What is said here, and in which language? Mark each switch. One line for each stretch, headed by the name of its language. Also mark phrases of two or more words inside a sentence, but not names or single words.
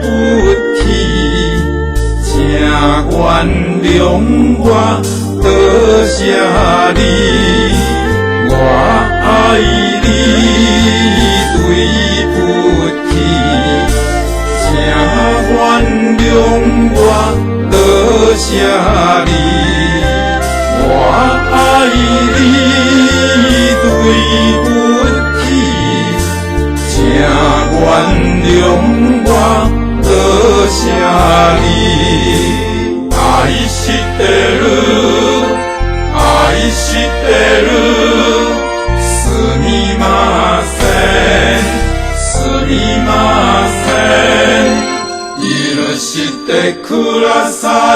Chinese: 起，请原谅我，多谢你，我爱你，对不起，请原谅我，多谢你，我爱你。对不起，请原谅我，多谢你。
Japanese: 愛してる、愛してる、すみません、すみません。許してください。